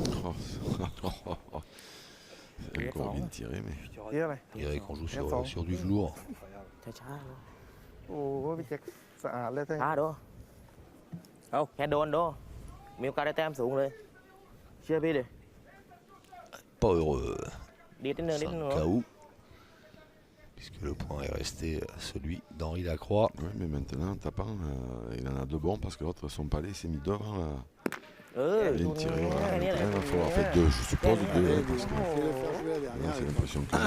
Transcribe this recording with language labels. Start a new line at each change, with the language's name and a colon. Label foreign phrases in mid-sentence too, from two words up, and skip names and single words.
French: C'est encore bien tiré, mais
Thai: เยอะเลย
French: On dirait qu'on joue sur du velours.
Thai: ช้า โอ้โหพี่แจ็คสะอาดเลยท่าน ๆช้าดูแค่โดนดูมีโอกาสได้แต้มสูงเลย เชื่อพี่ดิ
French: Pas heureux.
Thai: ดีดนิดนึงนิดนึง
French: 5 KO. Puisque le point est resté celui d'Henri Lacroix. ouais, mais maintenant, tapant, il en a deux bons parce que l'autre, son palais s'est mis devant. เออ Il a tiré. rien, Il va falloir faire deux, je suppose deux, hein, parce que Fais-le faire jouer la là, dernière. c'est l'impression que.